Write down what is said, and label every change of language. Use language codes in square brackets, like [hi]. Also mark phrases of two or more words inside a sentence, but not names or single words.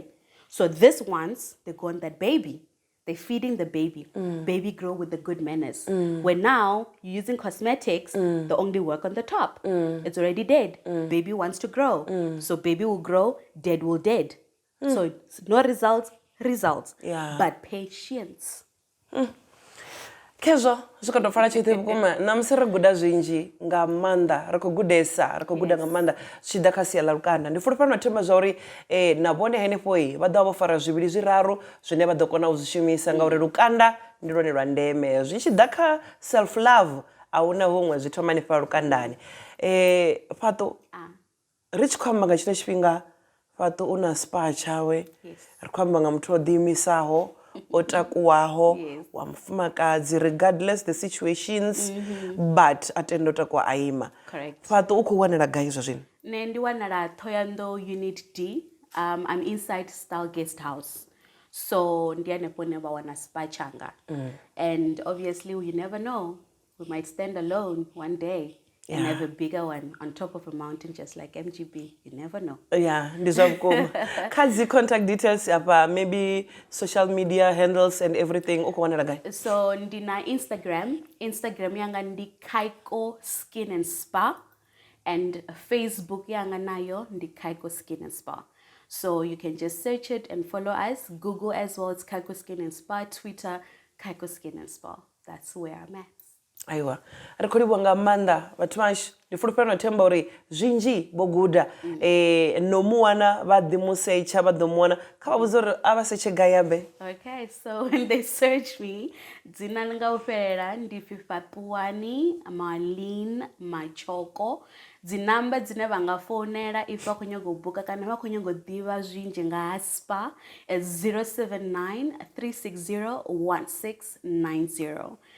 [en] So these ones, they go on that baby. They're feeding the baby. Baby grow with the good manners. Where now, you're using cosmetics, they only work on the top. It's already dead. Baby wants to grow. So baby will grow, dead will dead. So it's no results. Yeah. But patience. [ve] Kezwo [sn] zvikatofara chete [ve] vukuma namusi ri guda zvinji nga maanḓa ri khou gudesa ri khou guda nga maanḓa zwi tshi ḓa kha sia ḽa lukanda ndi fulufhela na themba zwa uri na vhone henefho vha ḓo vha vho fara zwivhili zwiraru zwine vha ḓo kona u zwi shumisa ngauri lukanda ndi lwone lwa ndeme zwi tshi ḓa kha [en] self love [ve] a huna huṅwe zwi thoma hanefha lukandani Fhatu ri tshi khou amba nga tshino tshifhinga Fhatu u na spa tshawe ri khou amba nga muthu o ḓiimisaho o takuwaho wa mufumakadzi [en] regardless the situations but [ve] atenda u takuwa a ima. Fhatu u khou wanela gai zwa zwino? Nṋe ndi wanala Thohoyandou Unit D. [en] I'm inside Style Guest House. [ve] So ndi hanefho hune vha wana spa changa. [en] And obviously you never know. We might stand alone one day and have a bigger one on top of a mountain just like MGB. You never know. Yeah, [ve] ndi zwa vhukuma. Kha dzi [en] contact details [ve] apa [en] maybe social media handles and everything [ve] u khou wanela gai? So ndi na Instagram yanga ndi Kaiko Skin and Spa, and Facebook yanga nayo ndi Kaiko Skin and Spa. [en] So you can just search it and follow us. Google as well, it's Kaiko Skin and Spa. Twitter, Kaiko Skin and Spa. That's where I'm at. [ve] Aiwa, ri khou livhuwa nga maanḓa vhathu vashu ndi fulufhela na themba uri zwinzhi vho guda no mu wana vha ḓi mu setsha vha ḓo mu wana kha vha vhudze uri a vha setshe gai ambe. [en] Okay, so when they search me, [ve] dzina langa u fhelela ndi Fhatuwani, Marlene, Matshoko. Dzinamba dzine vha nga founela if vha khou nyaga u buka kana vha khou nyaga u ḓivha zwinzhi nga ha spa is 079 360 1690.